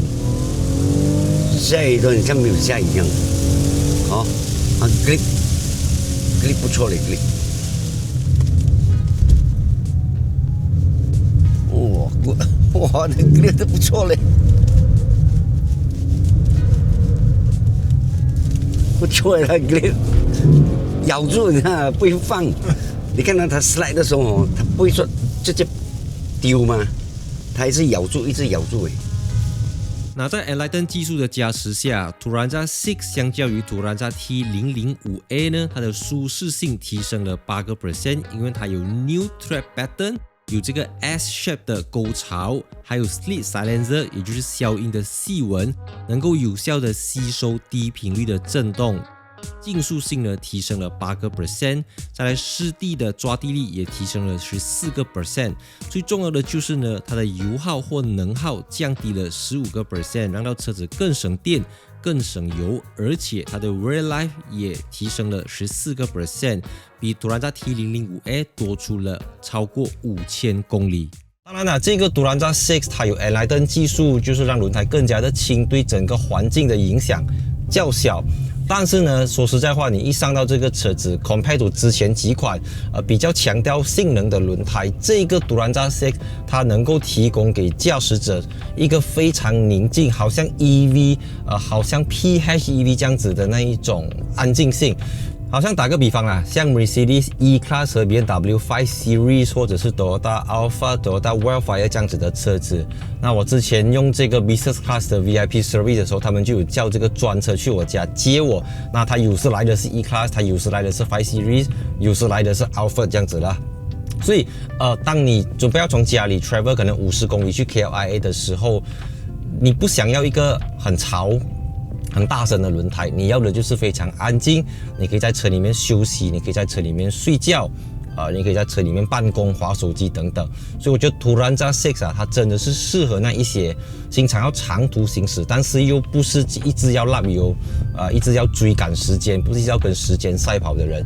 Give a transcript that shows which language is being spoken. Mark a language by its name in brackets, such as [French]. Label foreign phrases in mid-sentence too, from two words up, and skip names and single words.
[Chinese] 下一段像沒有下一樣，好，grip 不錯嘞 grip， 哇，那 grip 都不錯嘞，不錯嘞，那 grip 咬住你看不會放，你看到它 slide 的時候，它不會說直接丟嗎？它還是咬住，一直咬住誒。那在 Enlighten 技術的加持下 ，Turanza 6相較於 Turanza T005A 呢，它的舒適性提升了8%，因為它有 [English] New Tread Pattern， [Chinese] 有這個 S-shape 的溝槽，還有 [English] Slit Silencer， [Chinese] 也就是消音的細紋，能夠有效的吸收低頻率的震動。競速性呢提升了8%，再來濕地的抓地力也提升了14%，最重要的就是呢，它的油耗或能耗降低了15%，讓到車子更省電、更省油，而且它的 [English] Wear Life [Chinese] 也提升了14%，比 Turanza T005A 多出了超過5000公里。當然了，這個 Turanza 6它有 Enlighten 技術，就是讓輪胎更加的輕，對整個環境的影響較小。但是呢，說實在話，你一上到這個車子 ， [English] compared to [Chinese] 之前幾款比較強調性能的輪胎，這個 Turanza 6它能夠提供給駕駛者一個非常寧靜，好像 EV，好像 PHEV 這樣子的那一種安靜性。好像打個比方啦，像 Mercedes E-Class 和 BMW 5 Series 或者是 Toyota Alphard、Toyota Wildfire 這樣子的車子，那我之前用這個 [English] Business Class [Chinese] 的 [English] VIP Service [Chinese] 的時候，他們就有叫這個專車去我家接我。那他有時來的是 E-Class， 他有時來的是5 Series，有時來的是 Alphard 這樣子啦。所以當你準備要從家裡 travel 可能50公里去 KLIA 的時候，你不想要一個很吵很大聲的輪胎，你要的就是非常安靜，你可以在車裡面休息，你可以在車裡面睡覺，你可以在車裡面辦公、滑手機等等。所以我覺得 Turanza 6啊，它真的是適合那一些經常要長途行駛，但是又不是一直要拉油，一直要追趕時間，不是要跟時間賽跑的人。